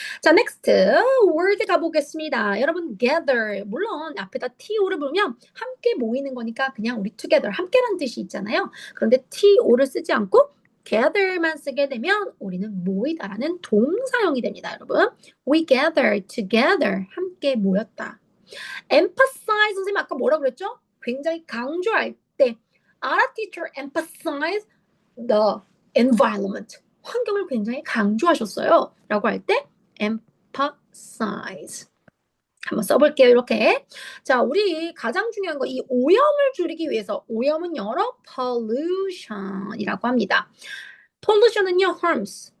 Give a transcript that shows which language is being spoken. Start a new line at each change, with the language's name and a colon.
Korean: 자,
English: next word
Korean: 가보겠습니다. 여러분 gather 물론 앞에다 to를 부르면 함께 모이는 거니까 그냥 우리 together 함께라는 뜻이 있잖아요. 그런데 to를 쓰지 않고 gather만 쓰게 되면 우리는 모이다라는 동사형이 됩니다, 여러분.
English: We gather together.
Korean: 함께 모였다. emphasize 선생님 아까 뭐라 그랬죠? 굉장히 강조할 때
English: Our teacher emphasized the environment.
Korean: 환경을 굉장히 강조하셨어요. 라고 할 때 emphasize. 한번 써볼게요. 이렇게. 자, 우리 가장 중요한 거 이 오염을 줄이기 위해서 오염은 영어로 pollution이라고 합니다. pollution은요 harms,